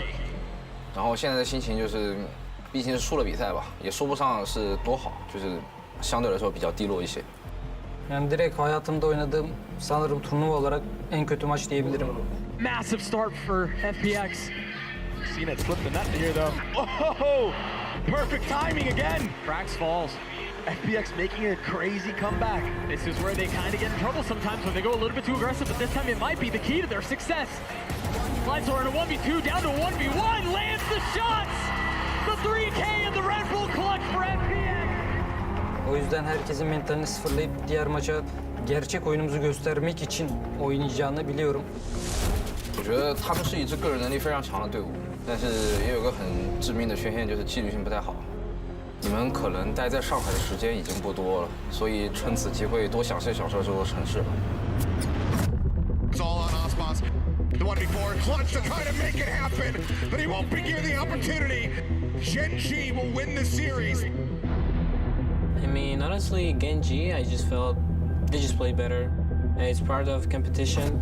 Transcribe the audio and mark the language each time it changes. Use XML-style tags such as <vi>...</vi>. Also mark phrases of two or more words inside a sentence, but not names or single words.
<zh>然后现在的心情就是，毕竟是输了比赛吧，也说不上是多好，就是相对来说比较低落一些。</zh> <tr>Yani direkt hayatımda oynadığım sanırım turnuva olarak en kötü maç diyebilirim.</tr> <en>Massive start for FPX. Seen it slip the net here though. Oh, perfect timing again. Frax falls. FPX making a crazy comeback. This is where they kind of get in trouble sometimes when they go a little bit too aggressive, but this time it might be the key to their success. Lights are in a 1v2, down to a 1v1, lands the shots! The 3K and the Red Bull clutch for FPX!</en> <tr>O yüzden herkesin mentalini sıfırlayıp diğer maça gerçek oyunumuzu göstermek için oynayacağını biliyorum.</tr> <zh>我觉得他们是一支个人能力非常强的队伍，但是也有个很致命的缺陷，就是纪律性不太好。你们可能待在上海的时间已经不多了，所以趁此机会多享受享受这座城市吧。</zh> <en>It's all on Osmos. The 1v4 clutch to try to make it happen, but he won't be given the opportunity. Genji will win the series. I mean, honestly, Genji, I just felt they just played better. It's part of competition.</en>